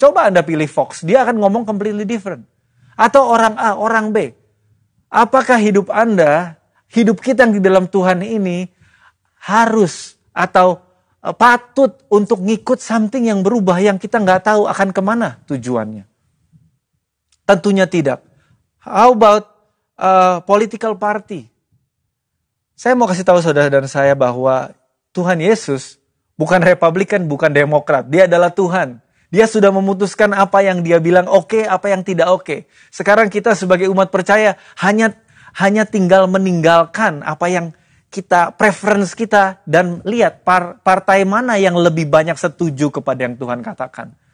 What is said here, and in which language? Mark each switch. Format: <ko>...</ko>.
<id>Coba Anda pilih Fox, dia akan ngomong</id> <en>completely different.</en> <id>Atau orang A, orang B. Apakah hidup Anda, hidup kita yang di dalam Tuhan ini harus atau patut untuk ngikut something yang berubah yang kita nggak tahu akan kemana tujuannya? Tentunya tidak.</id> <en>How about political party?</en> <id>Saya mau kasih tahu saudara dan saya bahwa Tuhan Yesus bukan Republikan, bukan Demokrat. Dia adalah Tuhan. Dia sudah memutuskan apa yang dia bilang oke, apa yang tidak oke. Sekarang kita sebagai umat percaya hanya tinggal meninggalkan apa yang kita, preference kita, dan lihat partai mana yang lebih banyak setuju kepada yang Tuhan katakan.</id>